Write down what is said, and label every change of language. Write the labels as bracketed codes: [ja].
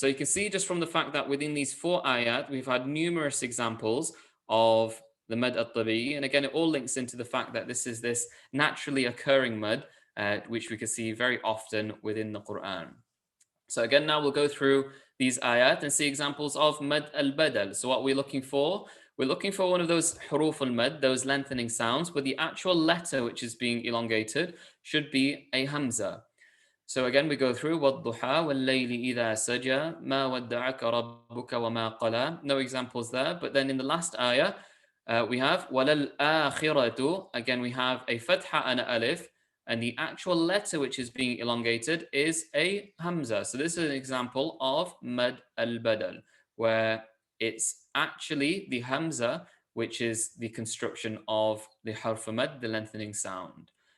[en] So you can see just from the fact that within these 4 ayat, we've had numerous examples of the mad al-tabi'i, and again, it all links into the fact that this is this naturally occurring mad, which we can see very often within the Quran. So again, now we'll go through these ayat and see examples of mad al-badal. So what we're looking for, we're looking for one of those huruf al-mad, those lengthening sounds, where the actual letter which is being elongated should be a hamza. So again, we go through [ar] وَالضُّحَى وَاللَّيْلِ إِذَا سَجَى مَا وَدَّعَكَ رَبُّكَ وَمَا قَلَى. [en] No examples there, but then in the last ayah, we have وَلَلْآخِرَةُ. Again, we have a fatha and a alif, and the actual letter which is being elongated is a hamza. So this is an example of mad al-badal, where it's actually the hamza, which is the construction of the harf mad, the lengthening sound.